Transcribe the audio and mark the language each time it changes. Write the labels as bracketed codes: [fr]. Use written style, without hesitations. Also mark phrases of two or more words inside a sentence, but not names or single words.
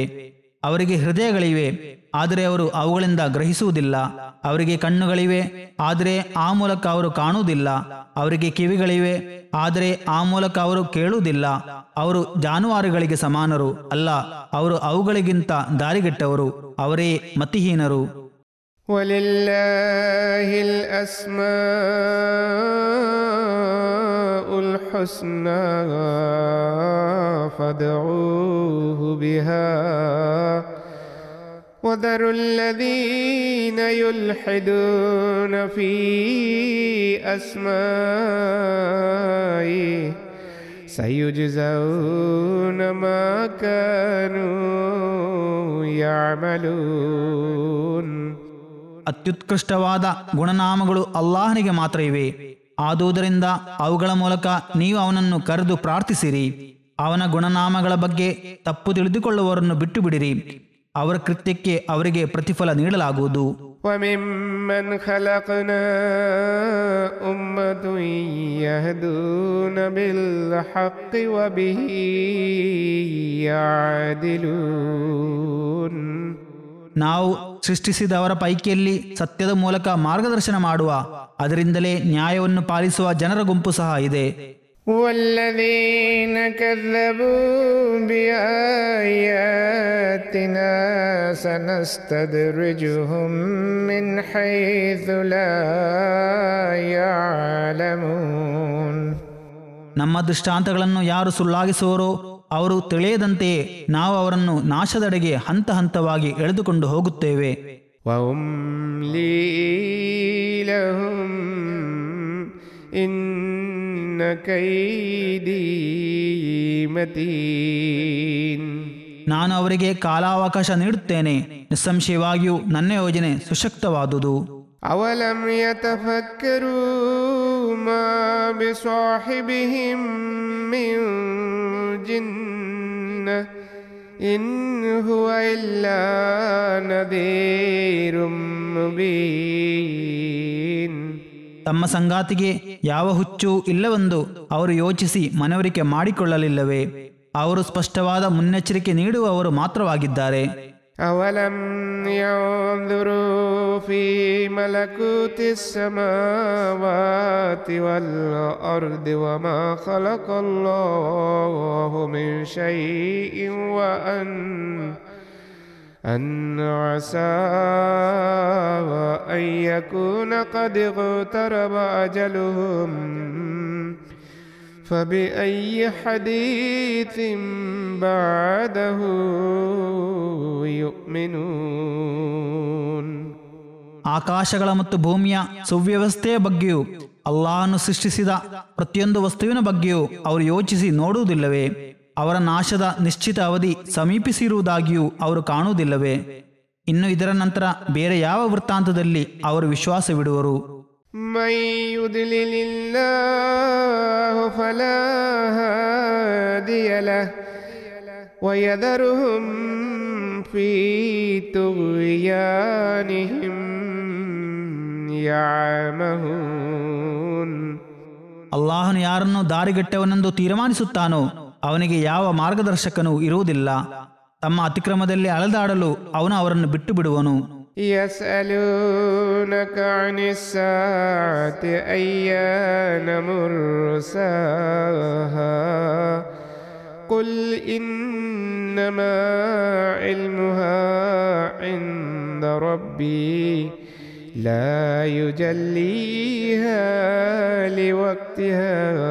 [kn] ಅವರಿಗೆ ಹೃದಯಗಳಿವೆ, ಆದರೆ ಅವರು ಅವುಗಳಿಂದ ಗ್ರಹಿಸುವುದಿಲ್ಲ. ಅವರಿಗೆ ಕಣ್ಣುಗಳಿವೆ, ಆದರೆ ಆ ಮೂಲಕ ಅವರು ಕಾಣುವುದಿಲ್ಲ. ಅವರಿಗೆ ಕಿವಿಗಳಿವೆ, ಆದರೆ ಆ ಮೂಲಕ ಅವರು ಕೇಳುವುದಿಲ್ಲ. ಅವರು ಜಾನುವಾರುಗಳಿಗೆ ಸಮಾನರು ಅಲ್ಲ, ಅವರು ಅವುಗಳಿಗಿಂತ ದಾರಿಗೆಟ್ಟವರು. ಅವರೇ ಮತಿಹೀನರು. [ar] ولله الأسماء الحسنى فادعوه بها وذروا الذين يلحدون في أسمائه سيجزون ما كانوا يعملون. [kn] ಅತ್ಯುತ್ಕೃಷ್ಟವಾದ ಗುಣನಾಮಗಳು ಅಲ್ಲಾಹನಿಗೆ ಮಾತ್ರ ಇವೆ. ಆದುದರಿಂದ ಅವುಗಳ ಮೂಲಕ ನೀವು ಅವನನ್ನು ಕರೆದು ಪ್ರಾರ್ಥಿಸಿರಿ. ಅವನ ಗುಣನಾಮಗಳ ಬಗ್ಗೆ ತಪ್ಪು ತಿಳಿದುಕೊಳ್ಳುವವರನ್ನು ಬಿಟ್ಟು ಬಿಡಿರಿ. ಅವರ ಕೃತ್ಯಕ್ಕೆ ಅವರಿಗೆ ಪ್ರತಿಫಲ ನೀಡಲಾಗುವುದು. [ar] وَمِمَّنْ خَلَقْنَا أُمَّةٌ يَهْدُونَ بِالْحَقِّ وَبِهِ يَعْدِلُونَ. [kn] ನಾವು ಸೃಷ್ಟಿಸಿದವರ ಪೈಕಿಯಲ್ಲಿ ಸತ್ಯದ ಮೂಲಕ ಮಾರ್ಗದರ್ಶನ ಮಾಡುವ, ಅದರಿಂದಲೇ ನ್ಯಾಯವನ್ನು ಪಾಲಿಸುವ ಜನರ ಗುಂಪು ಸಹ ಇದೆ. [ar] وَالَّذِينَ كَذَّبُوا بِآيَاتِنَا سَنَسْتَدْرِجُهُم مِّنْ حَيْثُ لَا يَعْلَمُونَ. [kn] ನಮ್ಮ ದೃಷ್ಟಾಂತಗಳನ್ನು ಯಾರು ಸುಳ್ಳಾಗಿಸುವರೋ ಅವರು ತಿಳಿಯದಂತೆಯೇ ನಾವು ಅವರನ್ನು ನಾಶದೆಡೆಗೆ ಹಂತ ಹಂತವಾಗಿ ಎಳೆದುಕೊಂಡು ಹೋಗುತ್ತೇವೆ. [ar] وَأُمْلِي لَهُمْ إِنَّ كَيْدِي مَتِينٌ. [kn] ನಾನು ಅವರಿಗೆ ಕಾಲಾವಕಾಶ ನೀಡುತ್ತೇನೆ, ನಿಸ್ಸಂಶಯವಾಗಿಯೂ ನನ್ನ ಯೋಜನೆ ಸುಶಕ್ತವಾದುದು. [ar] أَوَلَمْ يَتَفَكَّرُوا مَا بِصَاحِبِهِمْ مِنْ جِنَّةٍ إِنْ هُوَ إِلَّا نَذِيرٌ مُبِينٌ. [kn] ತಮ್ಮ ಸಂಗಾತಿಗೆ ಯಾವ ಹುಚ್ಚೂ ಇಲ್ಲವೆಂದು ಅವರು ಯೋಚಿಸಿ ಮನವರಿಕೆ ಮಾಡಿಕೊಳ್ಳಲಿಲ್ಲವೇ? ಅವರು ಸ್ಪಷ್ಟವಾದ ಮುನ್ನೆಚ್ಚರಿಕೆ ನೀಡುವವರು ಮಾತ್ರವಾಗಿದ್ದಾರೆ. [ar] أَوَلَمْ يَنْظُرُوا فِي مَلَكُوتِ السَّمَاوَاتِ وَالْأَرْضِ وَمَا خَلَقَ اللَّهُ مِنْ شَيْءٍ وَأَنَّ عَسَى أَنْ يَكُونَ قَدِ اقْتَرَبَ أَجَلُهُمْ فَبِأَيِّ حَدِيثٍ بَعْدَهُ يُؤْمِنُونَ. [kn] ಆಕಾಶಗಳ ಮತ್ತು ಭೂಮಿಯ ಸುವ್ಯವಸ್ಥೆಯ ಬಗ್ಗೆಯೂ ಅಲ್ಲಾಹನು ಸೃಷ್ಟಿಸಿದ ಪ್ರತಿಯೊಂದು ವಸ್ತುವಿನ ಬಗ್ಗೆಯೂ ಅವರು ಯೋಚಿಸಿ ನೋಡುವುದಿಲ್ಲವೇ? ಅವರ ನಾಶದ ನಿಶ್ಚಿತ ಅವಧಿ ಸಮೀಪಿಸಿರುವುದಾಗಿಯೂ ಅವರು ಕಾಣುವುದಿಲ್ಲವೇ? ಇನ್ನು ಇದರ ನಂತರ ಬೇರೆ ಯಾವ ವೃತ್ತಾಂತದಲ್ಲಿ ಅವರು ವಿಶ್ವಾಸವಿಡುವರು? [ar] من يضلل الله فلا هادي له ويذرهم في طغيانهم يعمهون. [kn] ಅಲ್ಲಾಹನು ಯಾರನ್ನು ದಾರಿಗೆಟ್ಟವನೆಂದು ತೀರ್ಮಾನಿಸುತ್ತಾನೋ ಅವನಿಗೆ ಯಾವ ಮಾರ್ಗದರ್ಶಕನೂ ಇರುವುದಿಲ್ಲ. ತಮ್ಮ ಅತಿಕ್ರಮದಲ್ಲಿ ಅಲೆದಾಡಲು ಅವನು ಅವರನ್ನು ಬಿಟ್ಟು ಬಿಡುವನು. [ar] يسألونك عن الساعة أيان مرساها قل إنما علمها عند ربي لا يجليها لوقتها